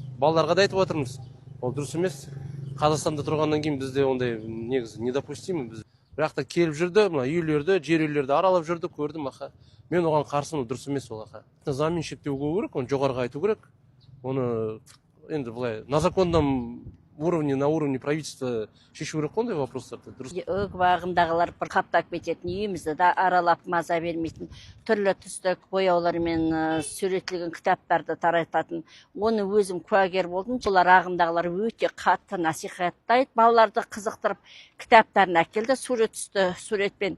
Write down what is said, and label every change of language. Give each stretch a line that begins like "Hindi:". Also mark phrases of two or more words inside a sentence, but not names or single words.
Kazakh: Балаларға да айтып отырмыз. Ол дұрыс емес. Қазақстанда тұрғаннан кейін бізде ондай негізі недопустимо. Бірақ та келіп жүрді, үйлерді, жер үйлерді аралап жүрді, көрдім, аха. Мен оған қарсымын, дұрыс емес ол, аха. Заңмен шектеу қою керек, оны жоғарыға айту керек. Оны енді былай
Russian: на законном уровне, на уровне правительства
Kazakh: шешу керек қондай вопростарды. Бағымдағылар бір қаптап кететін, үйімізді да аралап маза бермейтін, түрлі түсті бояулармен суретілген кітаптарды тарататын. Оны өзім куәгер болдым. Олар ағымдағылар өте қатты насихаттайды, балаларды қызықтырып, кітаптарын әкелді, сурет түсті суретпен.